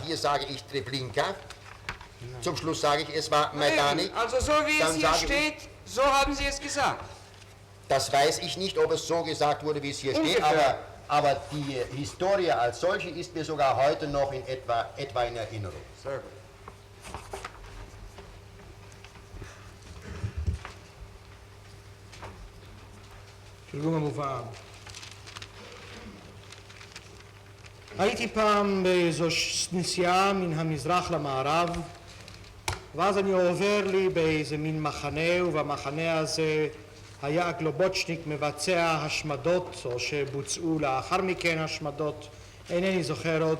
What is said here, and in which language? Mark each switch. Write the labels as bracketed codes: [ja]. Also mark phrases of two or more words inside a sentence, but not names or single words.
[de] Hier sage ich Treblinka, zum Schluss sage ich, es war Majdanek. Also so wie es hier steht, so haben Sie es gesagt. Das weiß ich nicht, ob es so gesagt wurde, wie es hier steht, aber die Historie als solche ist mir sogar heute noch in etwa in Erinnerung. Sehr gut. [he] תרגום המובן. הייתי פעם באיזו נסיעה מן המזרח למערב, ואז אני עובר לי באיזה מין מחנה, ובמחנה הזה היה גלובוצ'ניק מבצע השמדות, או שבוצעו לאחר מכן השמדות, אינני זוכר עוד.